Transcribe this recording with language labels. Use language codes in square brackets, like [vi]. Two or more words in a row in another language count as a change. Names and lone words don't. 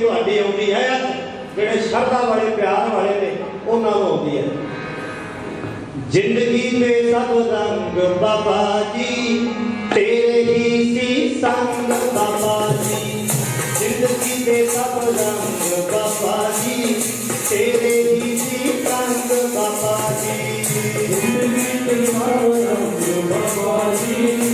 [pa] ਤੁਹਾਡੀ ਆਉਂਦੀ ਹੈ ਜਿਹੜੇ ਸ਼ਰਧਾ ਵਾਲੇ ਪਿਆਰ ਵਾਲੇ ਨੇ ਉਹਨਾਂ ਨੂੰ ਆਉਂਦੀ ਹੈ ਜ਼ਿੰਦਗੀ ਦੇ ਸਭ ਰੰਗ ਬਾਬਾ ਜੀ ਤੇਰੇ ਹੀ ਸੀ ਸੰਗ ਬਾਬਾ ਜੀ ਜ਼ਿੰਦਗੀ ਦੇ ਸਭ ਰੰਗ ਬਾਬਾ ਜੀ [hi] तेरे ही सी संग बाबा जी जिंदगी के सभ रंग बाबा जी